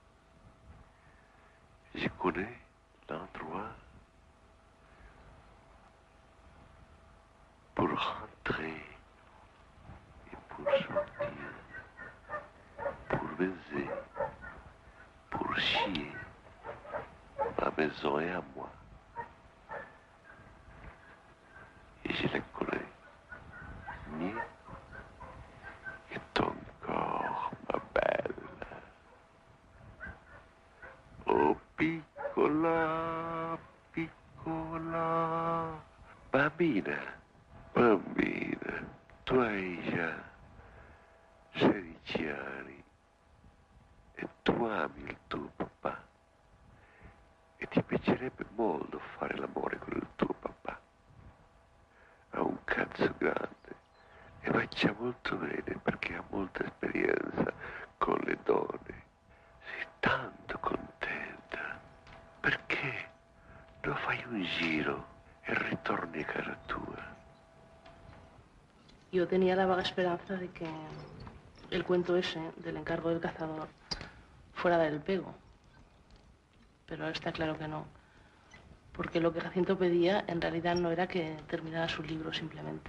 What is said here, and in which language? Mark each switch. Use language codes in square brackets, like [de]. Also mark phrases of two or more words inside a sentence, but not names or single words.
[fr] Je connais l'endroit pour rentrer et pour sortir, pour baiser, pour chier. Ma maison est à moi. Et je la connais. Ni et ton corps, ma belle. [it] Oh, piccola, bambina, tu hai già 16 anni e tu ami il tuo papà e ti piacerebbe molto fare l'amore con il tuo papà. Ha un cazzo grande e faccia molto bene perché ha molta esperienza con le donne. Sei tanto contenta. Perché non fai un giro e ritorni a casa tua? [es] Yo tenía la vaga esperanza de que el cuento ese del encargo del cazador fuera del pego. Pero ahora está claro que no. Porque lo que Jacinto pedía en realidad no era que terminara su libro simplemente.